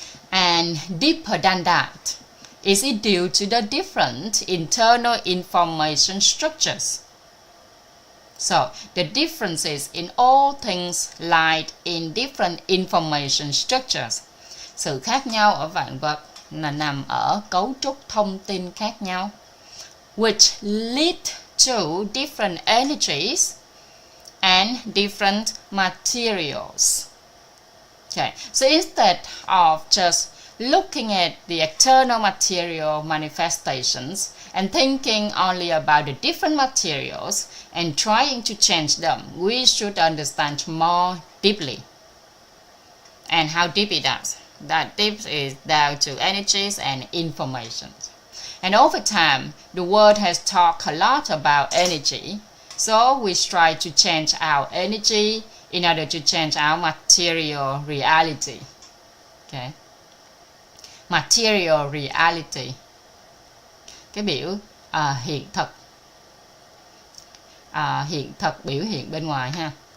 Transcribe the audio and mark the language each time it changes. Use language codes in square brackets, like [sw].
[en] And deeper than that, is it due to the different internal information structures? So, the differences in all things lie in different information structures. [vi] Sự khác nhau ở vạn vật là nằm ở cấu trúc thông tin khác nhau, [en] which lead to different energies and different materials. Okay, so instead of just looking at the external material manifestations and thinking only about the different materials and trying to change them, we should understand more deeply. And how deep it is? That deep is down to energies and information. And over time, the world has talked a lot about energy, so we try to change our energy in order to change our material reality. Okay. [vi] Material reality, cái biểu hiện thực biểu hiện bên ngoài ha.